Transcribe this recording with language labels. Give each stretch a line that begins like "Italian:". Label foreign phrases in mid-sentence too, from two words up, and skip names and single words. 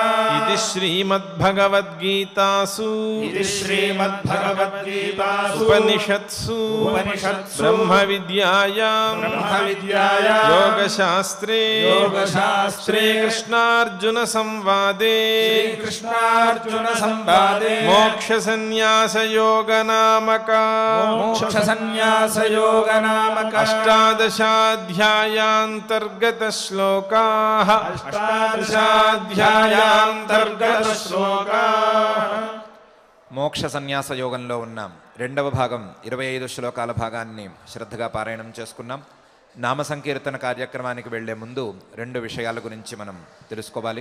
Sanskrit: इति श्रीमद्भगवद्गीतासु उपनिषत्सु ब्रह्मविद्यायां योगशास्त्रे श्रीकृष्णार्जुन संवादे मोक्षसन्न्यासयोग नामक अष्टादशाध्यायान्तर्गत श्लोकाः
Telugu: మోక్ష సన్యాస యోగంలో ఉన్నాం. రెండవ భాగం 25 శ్లోకాల భాగాన్ని శ్రద్ధగా పారాయణం చేసుకున్నాం. నామ సంకీర్తన కార్యక్రమానికి వెళ్లే ముందు 2 విషయాల గురించి మనం తెలుసుకోవాలి.